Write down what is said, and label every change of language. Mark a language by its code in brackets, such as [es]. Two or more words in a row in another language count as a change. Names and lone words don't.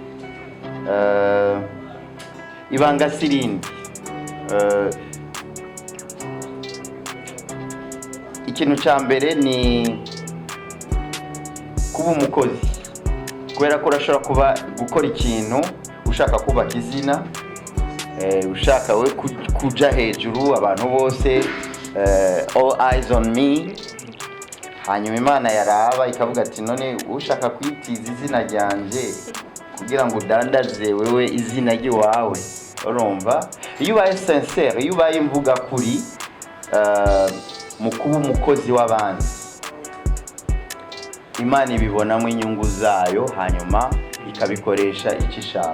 [rn] Ibanga sirindi, ikintu cya mbere ni kuba umukozi, kubera ko urashobora kuba gukora ikintu ushaka kubaka izina, ushaka we kuja hejuru abantu bose, [en] all eyes on me, [rn] hanyuma Imana yaraba ikavuga ati none ushaka kwitiza izina ryanje kugira ngo udandaze wewe izina ry'iwawe. Urumva, iyo ubaye sincere, iyo ubaye imvuga kuri mu kuba umukozi w'abandi, Imana ibibonamo inyungu zayo hanyuma ikabikoresha icyo ishaka.